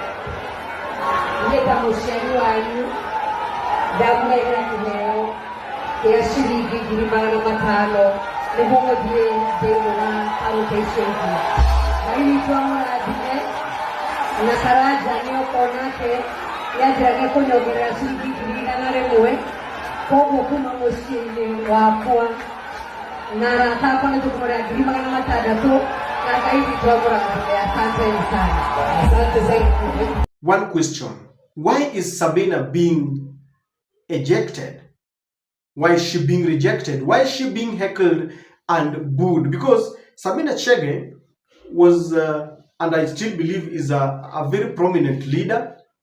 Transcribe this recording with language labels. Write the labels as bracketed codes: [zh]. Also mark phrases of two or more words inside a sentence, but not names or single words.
[ki] niĩ ta mũciari wanyu ndamũheire kĩheo gĩa ciringi 500 nĩguo mũthiĩ thĩinĩ wa kaũntĩ icio ingĩ Ngai witũ amũrathime na Karanja nĩoka nake nĩanjĩrage kũnyongerera ciringi 100 koguo kuma mũciĩ-inĩ wakwa na arata akwa nĩtũkũmũrĩra 600 na Ngai witũ amũrathime. [sw] Asante sana. Asante sana. [en] One question. Why is Sabina being ejected? Why is she being rejected? Why is she being heckled and booed? Because Sabina Chege was, and I still believe is a very prominent leader.